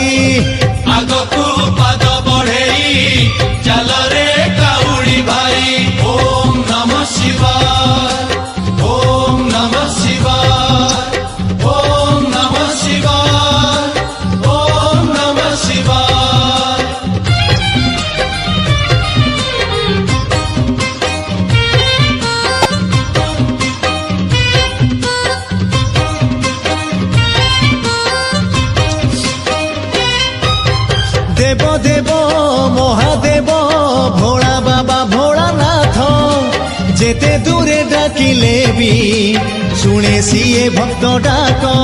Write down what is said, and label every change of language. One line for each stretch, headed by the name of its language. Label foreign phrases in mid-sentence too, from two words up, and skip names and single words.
Odia: ଆଗକୁ ପାଦ ବଢେଇ ଚାଲ ରେ କାଉଡ଼ି ଭାଇ।
Sanskrit: ଓମ୍ ନମଃ ଶିବାୟ, ଓମ୍ ନମଃ ଶିବାୟ, ଓମ୍ ନମଃ ଶିବାୟ, ଓମ୍ ନମଃ ଶିବାୟ।
Odia: ଦେବ ଦେବ ମହାଦେବ ଭୋଳା ବାବା ଭୋଳାନାଥ ଯେତେ ଦୂରେ ଡାକିଲେ ବି ଶୁଣେ ସିଏ ଭକ୍ତ ଡାକ।